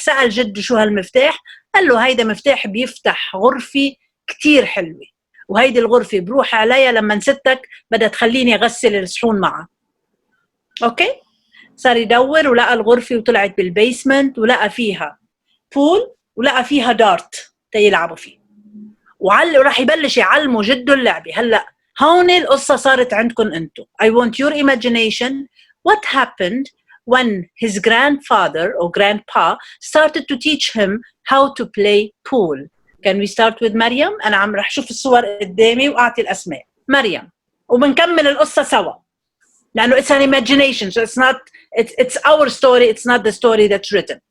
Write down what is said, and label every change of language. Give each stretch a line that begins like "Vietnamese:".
Arabic: سأل جده شو هالمفتاح قال له هيدا مفتاح بيفتح غرفة كتير حلوة وهيدي الغرفة بروح عليها لما ستك بدها تخليني أغسل الصحون معها. أوكي؟ صار يدور ولقى الغرفة وطلعت بالبيسمنت ولقى فيها بول ولقى فيها دارت تيلعبوا فيه وراح يبلش يعلموا جده اللعبة. هلأ هون القصة صارت عندكم أنتو.
English: I want your imagination. What happened when his grandfather or grandpa started to teach him how to play pool? Can we start with
Arabic: مريم؟ أنا عم رح شوف الصور قدامي وأعطي الأسماء. مريم وبنكمل القصة سوا لأنه
English: it's an imagination so it's our story, it's not the story that's written.